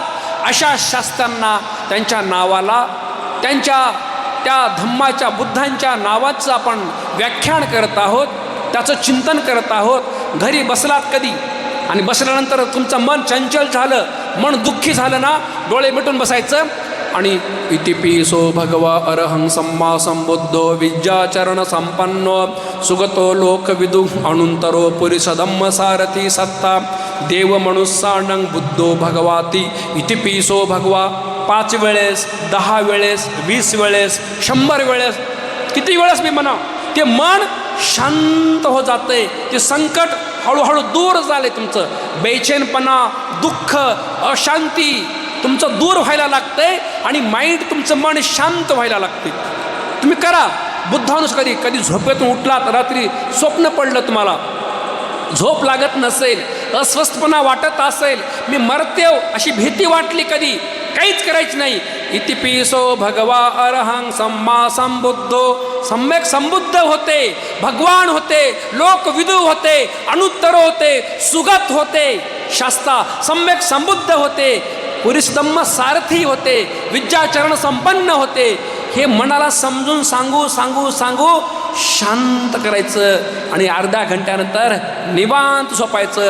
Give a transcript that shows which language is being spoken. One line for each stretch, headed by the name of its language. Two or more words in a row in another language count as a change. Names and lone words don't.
Marathi: अशा शस्त्रांना, त्यांच्या नावाला, त्यांच्या त्या धम्माच्या, बुद्धांच्या नावाचं आपण व्याख्यान करत आहोत. त्याचं चिंतन करत आहोत. घरी बसलात कधी आणि बसल्यानंतर तुमचं मन चंचल झालं, मन दुःखी झालं ना, डोळे मिटून बसायचं आणि
Pali: इतिपिसो भगवा अरहं सम्मा संबुद्धो विद्याचरण संपन्नो सुगतो लोकविदु अणुंतरो पुरिसधम्म सारथी सत्ता देव मनुष्याणं बुद्धो भगवाती इतिपिसो भगवा.
Marathi: 5 वेळेस, 10 वेळेस, 20 वेळेस, 100 वेळेस, किती वेळेस मी म्हणा, ते मन शांत हो जाते. ते संकट हळूहळू दूर झाले. तुमचं बेचैनपणा, दुःख, अशांती तुमचं दूर व्हायला लागतंय आणि माइंड, तुमचं मन शांत व्हायला लागते. तुम्ही करा. बुद्धानुसार कधी झोपेतून उठलात, रात्री स्वप्न पडलं, तुम्हाला झोप लागत नसेल, अस्वस्थपणा वाटत असेल, मी मरतेव अशी भीती वाटली, कधी काहीच करायचं नाही.
Pali: इतिपिसो भगवा अरहं सम्मा संबुद्धो,
Marathi: सम्यक संबुद्ध होते, भगवान होते, लोकविदू होते, अनुत्तर होते, सुगत होते, शास्ता सम्यक संबुद्ध होते, पुरिसधम्म सारथी होते, विद्याचरण संपन्न होते. हे मनाला समजून सांगू शांत करायचं आणि अर्ध्या घंट्यानंतर निवांत झोपायचं.